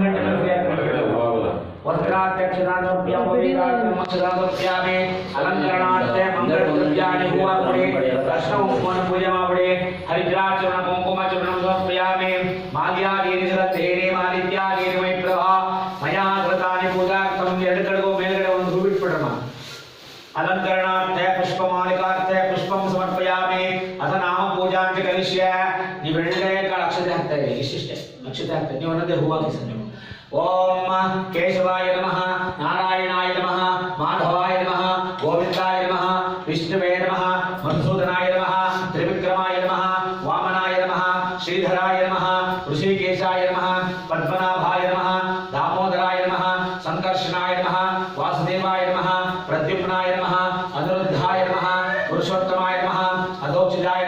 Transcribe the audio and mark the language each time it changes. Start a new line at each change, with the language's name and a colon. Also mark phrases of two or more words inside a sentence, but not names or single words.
Sanskrit: वस्त्राध्यक्षतां समर्पयामि अलङ्करणार्थे मङ्गलद्रव्याणि पूर्वपरि कृष्णकुङ्कुमं पूजयामि हरिद्राचूर्ण कुङ्कुमचूर्णं समर्पयामि माल्यादीनि श्रद्धेने मालिद्यादीनि वै प्रभा मया कृतानि पूजार्थं
Kannada: ಎರಡು ಕಡೆಗೂ ಮೇಲ್ಗಡೆ ಒಂದು ಹೂ ಬಿಟ್ಬಿಡ್ರಮ್ಮ
Sanskrit: अलंकरणार्थे पुष्पमालिकार्थे पुष्पं समर्पयामि अथ नाम पूजां च करिष्ये
Kannada: ನೀವು ಬೆಳಗ್ಗೆ ಅಕ್ಷತೆ ಹಾಕ್ತಾ ಇರಿ ಇಷ್ಟಿಷ್ಟೇ ಅಕ್ಷತೆ ಹಾಕ್ತಾ ನೀವು ಅನ್ನೋದೇ ಹೂವು ಹಾಕಿ ಸರ್ ನೀವು
Sanskrit: ಓಂ ಕೇಶವಾಯ ನಮಃ ನಾರಾಯಣಾಯ ನಮಃ ಮಾಧವಾಯ ನಮಃ ಗೋವಿಂದಾಯ ನಮಃ ವಿಷ್ಣುವೇ ನಮಃ ಮಧುಸೂದನಾಯ ನಮಃ ತ್ರಿವಿಕ್ರಮಾಯ ನಮಃ ವಾಮನಾಯ ನಮಃ ಶ್ರೀಧರಾಯ ನಮಃ ಋಷಿಕೇಶಾಯ ನಮಃ ಪದ್ಮನಾಭಾಯ ನಮಃ दामोदराय नमः संकर्षणाय नमः वासुदेवाय नमः प्रद्युम्नाय नमः अनिरुद्धाय नमः पुरुषोत्तमाय नमः अधोक्षजाय